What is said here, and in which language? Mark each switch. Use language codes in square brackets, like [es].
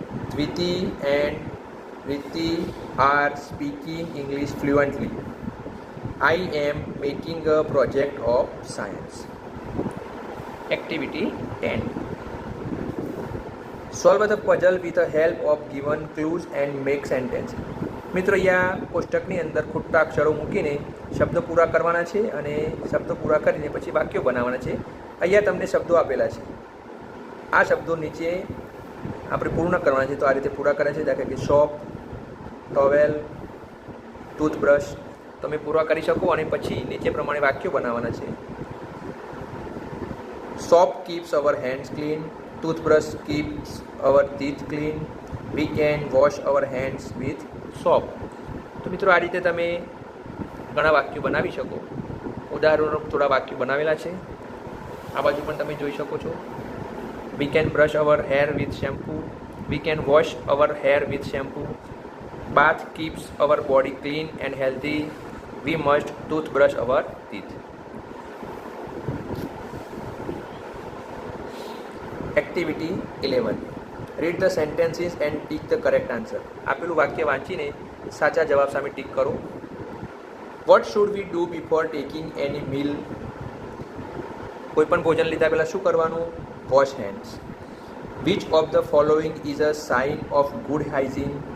[en] Dviti and Riti are speaking English fluently. I am making a project of science. Activity 10. Solve the puzzle with the help of given clues and make sentence. [gu] મિત્રો અહીંયા કોષ્ટકની અંદર ખૂટતા અક્ષરો મૂકીને શબ્દો પૂરા કરવાના છે અને શબ્દો પૂરા કરીને પછી વાક્યો બનાવવાના છે. અહીંયા તમને શબ્દો આપેલા છે. આ શબ્દો નીચે આપણે પૂર્ણ કરવાના છે. તો આ રીતે પૂરા કરે છે. દાખલા કે શોપ, ટોવેલ, ટૂથબ્રશ. તમે પૂરા કરી શકો અને પછી નીચે પ્રમાણે વાક્યો બનાવવાના છે. [en] Soap keeps our hands clean. Toothbrush keeps our teeth clean. We can wash our hands with soap. [gu] તો મિત્રો આ રીતે તમે ઘણા વાક્યો બનાવી શકો. ઉદાહરણો થોડા વાક્યો બનાવેલા છે. આ બાજુ પણ તમે જોઈ શકો છો. [en] We can brush our hair with shampoo. We can wash our hair with shampoo. Bath keeps our body clean and healthy. We must toothbrush our teeth. Activity 11. Read the sentences and tick the correct answer. [gu] આપેલું વાક્ય વાંચીને સાચા જવાબ સામે tick કરો. [en] What should we do before taking any meal? [gu] કોઈ પણ ભોજન લીધા પહેલાં શું કરવાનું? [en] Wash hands. Which of the following is a sign of good hygiene?